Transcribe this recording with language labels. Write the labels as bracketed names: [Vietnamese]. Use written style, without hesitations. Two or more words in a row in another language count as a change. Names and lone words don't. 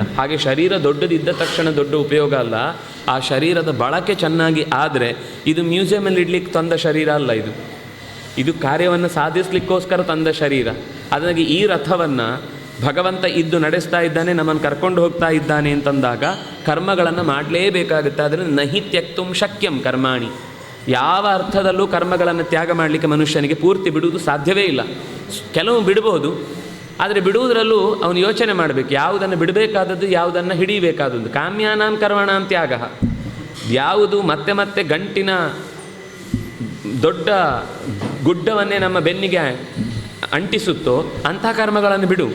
[Kannada] ಹಾಗೆ ಶರೀರ ದೊಡ್ಡದಿದ್ದ ತಕ್ಷಣ ದೊಡ್ಡ ಉಪಯೋಗ ಅಲ್ಲ. ಆ ಶರೀರದ ಬಳಕೆ ಚೆನ್ನಾಗಿ ಆದರೆ ಇದು ಮ್ಯೂಸಿಯಮಲ್ಲಿ ಇಡ್ಲಿಕ್ಕೆ ತಂದ ಶರೀರ ಅಲ್ಲ, ಇದು ಕಾರ್ಯವನ್ನು ಸಾಧಿಸಲಿಕ್ಕೋಸ್ಕರ ತಂದ ಶರೀರ. ಅದಕ್ಕೆ ಈ ರಥವನ್ನು ಭಗವಂತ ಇದ್ದು ನಡೆಸ್ತಾ ಇದ್ದಾನೆ, ನಮ್ಮನ್ನು ಕರ್ಕೊಂಡು ಹೋಗ್ತಾ ಇದ್ದಾನೆ ಅಂತಂದಾಗ ಕರ್ಮಗಳನ್ನು ಮಾಡಲೇಬೇಕಾಗುತ್ತೆ. ಅದರಿಂದ [Sanskrit] ನಹಿ ತ್ಯಕ್ತುಂ ಶಕ್ಯಂ ಕರ್ಮಾಣಿ. [Kannada] ಯಾವ ಅರ್ಥದಲ್ಲೂ ಕರ್ಮಗಳನ್ನು ತ್ಯಾಗ ಮಾಡಲಿಕ್ಕೆ ಮನುಷ್ಯನಿಗೆ ಪೂರ್ತಿ ಬಿಡುವುದು ಸಾಧ್ಯವೇ ಇಲ್ಲ. ಕೆಲವು ಬಿಡ್ಬೋದು, ಆದರೆ ಬಿಡುವುದರಲ್ಲೂ ಅವನು ಯೋಚನೆ ಮಾಡಬೇಕು, ಯಾವುದನ್ನು ಬಿಡಬೇಕಾದದ್ದು, ಯಾವುದನ್ನು ಹಿಡಿಯಬೇಕಾದದ್ದು. [Sanskrit] ಕಾಮ್ಯಾನಾಂ ಕರ್ಮಣಾಂ ತ್ಯಾಗ. [Kannada] ಯಾವುದು ಮತ್ತೆ ಮತ್ತೆ ಗಂಟಿನ ದೊಡ್ಡ ಗುಡ್ಡವನ್ನೇ ನಮ್ಮ ಬೆನ್ನಿಗೆ ಅಂಟಿಸುತ್ತೋ ಅಂಥ ಕರ್ಮಗಳನ್ನು ಬಿಡು.